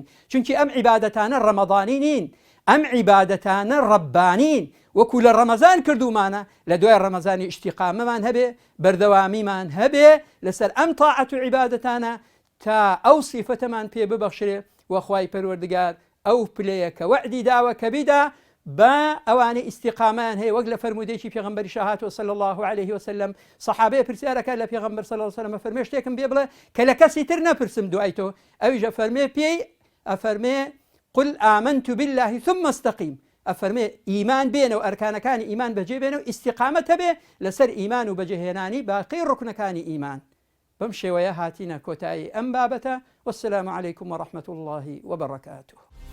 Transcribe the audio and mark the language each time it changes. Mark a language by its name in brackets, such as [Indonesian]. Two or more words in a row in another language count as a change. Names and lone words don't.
[Central Kurdish] چونکی ئەم عیبادەتانە ڕەمەضانی نین، ئەم عیبادەتانە ڕەبانین، وەکو لە ڕەمەزان کردومانە، لە دوای ڕەمەزانی ئیشتیقامەمان هەبێ، بەردەوامیمان هەبێ لەسەر ئەم تاعەت و عیبادەتانە تا ئەو سیفەتەمان پێ ببەخشرێ و خوای پەروەردگار ئەو پلەیە کە وەعدی داوە کە بیدا بە ئەوانەی ئیستیقامان هەیە، وەک لە فەرمودەیەکی پێغەمبەری شاهاتەوە [Arabic] صلی الله عليه وسلم. [Central Kurdish] سەحابەیە پرسیارەکە لە پێغەمبەر [Arabic] صلی الله عليه وسلم [Central Kurdish] فەرمێ شتێکم پێ بڵێ کە لە کەسی تر نەپرسم دوای تۆ. ئەویش ئەفەرمێ پێی ئەفەرمێ [Arabic] قل آمنت بالله ثم استقیم. [Central Kurdish] ئەفەرمێ ئیمان بێنە و ئەرکانەکانی ئیمان بەجێ بێنە و ئیستیقامەت هەبێ لەسەر ئیمان و بەجێهێنانی باقی ڕوکنەکانی ئیمان. بەم شێوەیە هاتینە کۆتایی ئەم بابەتە. [Arabic] والسلام عليكم ورحمة الله وبركاته.